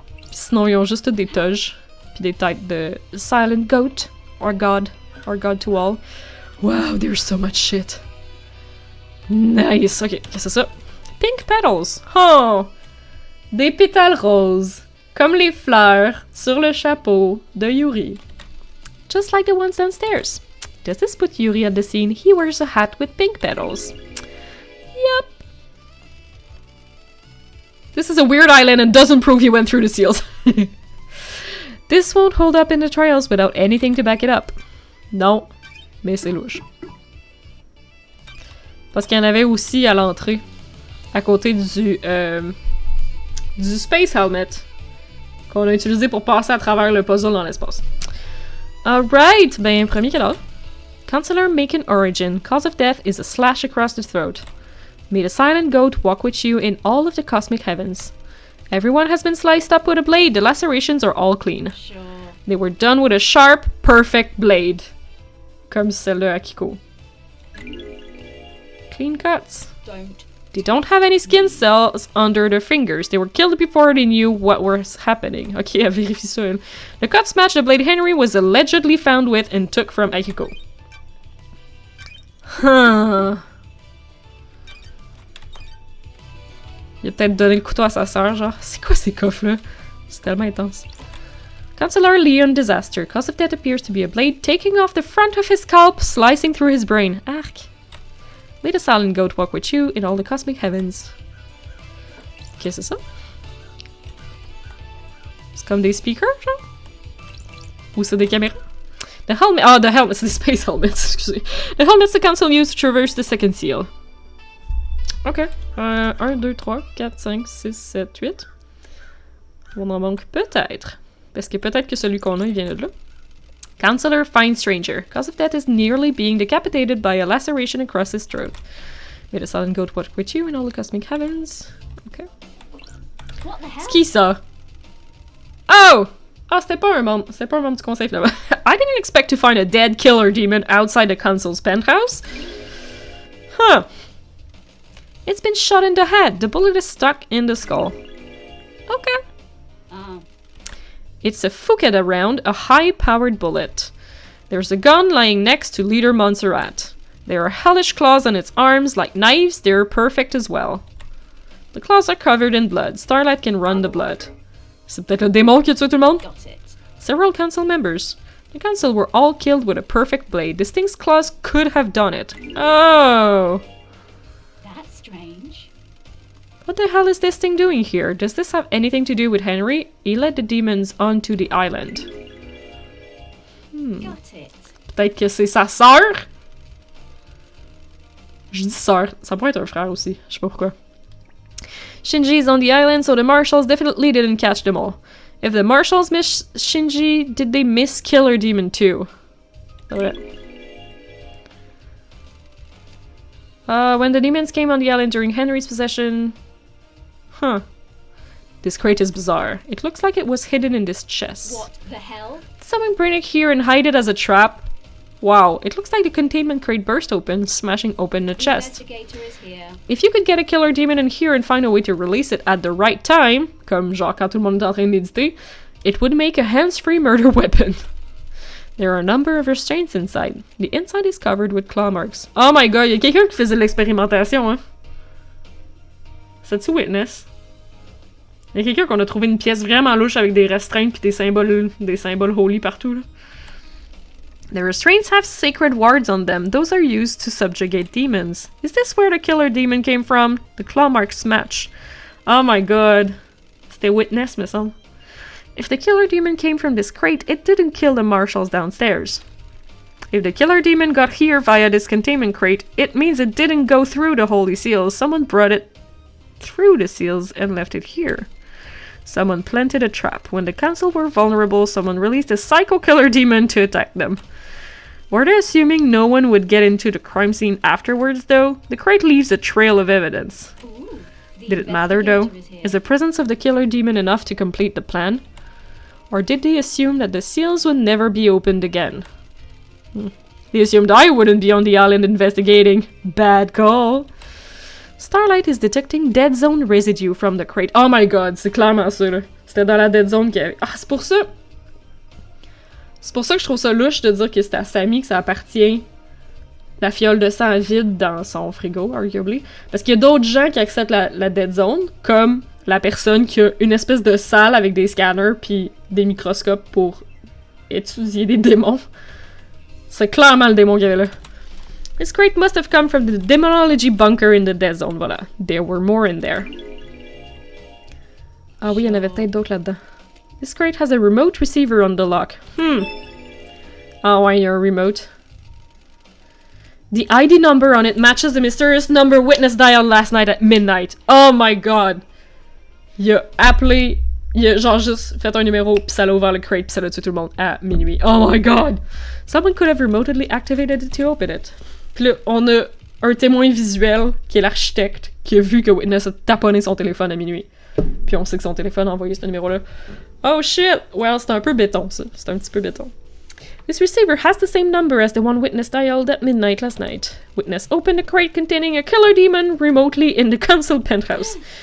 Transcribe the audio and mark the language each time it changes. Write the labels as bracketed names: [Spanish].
[French] Pis sinon, ils ont juste toutes des toges. Puis des têtes de Silent Goat. [English] Or God to all. Wow, there's so much shit. Nice. [French] Ok, qu'est-ce que c'est ça? [English] Pink petals. Oh! [French] Des pétales roses. Comme les fleurs sur le chapeau de Yuri. [English] Just like the ones downstairs. Does this put Yuri at the scene? He wears a hat with pink petals. Yep. This is a weird island and doesn't prove he went through the seals. This won't hold up in the trials without anything to back it up. [French] Non. Mais c'est louche. Parce qu'il y en avait aussi à l'entrée. À côté du Space Helmet. Qu'on a utilisé pour passer à travers le puzzle dans l'espace. Alright! Ben, premier cadavre. Counselor Macon Origin. [English] Cause of death is a slash across the throat. May the silent goat walk with you in all of the cosmic heavens. Everyone has been sliced up with a blade. The lacerations are all clean. Sure. They were done with a sharp, perfect blade. [French] Comme celle-là à Kiko. [English] Clean cuts. Don't. They don't have any skin cells under their fingers. They were killed before they knew what was happening. [French] Ok, elle vérifie ça, elle. [English] The cuts match the blade Henry was allegedly found with and took from Akiko. Huh. [French] Il a peut-être donné le couteau à sa sœur, genre. C'est quoi ces coffres-là? C'est tellement intense. [English] Counselor Leon Disaster. Cause of death appears to be a blade taking off the front of his scalp, slicing through his brain. Arc. May the silent goat walk with you in all the cosmic heavens. [French] Qu'est-ce que c'est ça? C'est comme des speakers, genre? Ou c'est des caméras? [English] The helmet. Oh, the helmet. [French] C'est des space helmets, excusez. [English] The helmets the council used to traverse the second seal. Ok. [French] 1, 2, 3, 4, 5, 6, 7, 8. On en manque peut-être. Parce que peut-être que celui qu'on a, il vient de là. [English] Counselor Fine Stranger. Cause of death is nearly being decapitated by a laceration across his throat. May the silent goat walk with you in all the cosmic heavens. Ok. What the hell? [French] C'est qui ça? Oh! Ah, c'était pas un membre du conseil finalement. [English] I didn't expect to find a dead killer demon outside the council's penthouse. Huh. It's been shot in the head. The bullet is stuck in the skull. Okay. It's a Fukeda round, a high-powered bullet. There's a gun lying next to Leader Montserrat. There are hellish claws on its arms, like knives. They're perfect as well. The claws are covered in blood. Starlight can run the blood. [French] C'est peut-être le démon qui a tué tout le monde? [English] Got it. Several council members. The council were all killed with a perfect blade. This thing's claws could have done it. Oh! That's strange. What the hell is this thing doing here? Does this have anything to do with Henry? He led the demons onto the island. Got it. [French] Peut-être que c'est sa sœur? Je dis sœur. Ça pourrait être un frère aussi. Je sais pas pourquoi. [English] Shinji is on the island, so the marshals definitely didn't catch them all. If the marshals missed Shinji, did they miss Killer Demon too? [French] C'est vrai. [English] When the demons came on the island during Henry's possession... Huh. This crate is bizarre. It looks like it was hidden in this chest. What the hell? Did someone bring it here and hide it as a trap? Wow, it looks like the containment crate burst open, smashing open the chest. Investigator is here. If you could get a killer demon in here and find a way to release it at the right time, [French] comme genre quand tout le monde est en train d'éditer, [English] it would make a hands-free murder weapon. There are a number of restraints inside. The inside is covered with claw marks. Oh my god, [French] y'a quelqu'un qui faisait de l'expérimentation, hein? C'est-tu Witness? Y'a quelqu'un qu'on a trouvé une pièce vraiment louche avec des restreintes pis des symboles holy partout, là. [English] The restraints have sacred wards on them. Those are used to subjugate demons. Is this where the killer demon came from? The claw marks match. Oh my god. [French] C'était Witness, me semble. [English] If the killer demon came from this crate, it didn't kill the marshals downstairs. If the killer demon got here via this containment crate, it means it didn't go through the holy seals. Someone brought it through the seals and left it here. Someone planted a trap. When the council were vulnerable, someone released a psycho killer demon to attack them. Were they assuming no one would get into the crime scene afterwards, though? The crate leaves a trail of evidence. Ooh, the Did it matter, though? investigator is here. Is the presence of the killer demon enough to complete the plan? Or did they assume that the seals would never be opened again? They assumed I wouldn't be on the island investigating. Bad call. Starlight is detecting dead zone residue from the crate. Oh my god, [French] c'est clairement ça, là. C'était dans la dead zone qu'il y avait... Ah, c'est pour ça... C'est pour ça que je trouve ça louche de dire que c'est à Sammy que ça appartient la fiole de sang vide dans son frigo, arguably. Parce qu'il y a d'autres gens qui acceptent la dead zone, comme la personne qui a une espèce de salle avec des scanners puis des microscopes pour étudier des démons. C'est clairement le démon qu'il y avait là. [English] This crate must have come from the demonology bunker in the dead zone, voilà. There were more in there. [French] Ah oui, il y en avait peut-être d'autres là-dedans. [English] This crate has a remote receiver on the lock. [French] Ah ouais, il y a un remote. [English] The ID number on it matches the mysterious number Witness dialed last night at midnight. Oh my god! [French] Il a appelé... Il a genre juste fait un numéro, pis ça l'a ouvert le crate, pis ça l'a tué tout le monde à minuit. [English] Oh my god! Someone could have remotely activated it to open it. [French] Pis là, on a un témoin visuel, qui est l'architecte, qui a vu que Witness a taponné son téléphone à minuit. Puis on sait que son téléphone a envoyé ce numéro-là. [English] Oh shit! Well, [French] c'est un peu béton, ça. C'est un petit peu béton. [English] This receiver has the same number as the one Witness dialed at midnight last night. Witness opened a crate containing a killer demon remotely in the council penthouse.